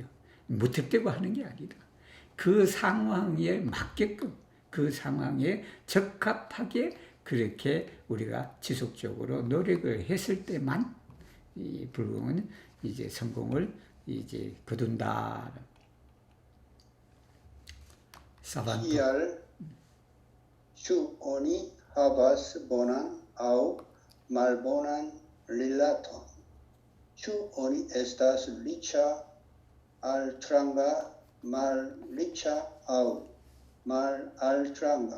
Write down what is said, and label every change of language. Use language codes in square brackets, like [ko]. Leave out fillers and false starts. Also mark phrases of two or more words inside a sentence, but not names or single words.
[ko] 무턱대고 하는 게 아니다. 그 상황에 맞게끔 그 상황에 적합하게 그렇게 우리가 지속적으로 노력을 했을 때만 이 불공은 이제 성공을 이제 거둔다. 사반토. [eo] Kial su oni havas bonan aŭ malbonan rilaton. Ĉu oni estas riĉa, altranga, malriĉa aŭ malaltranga?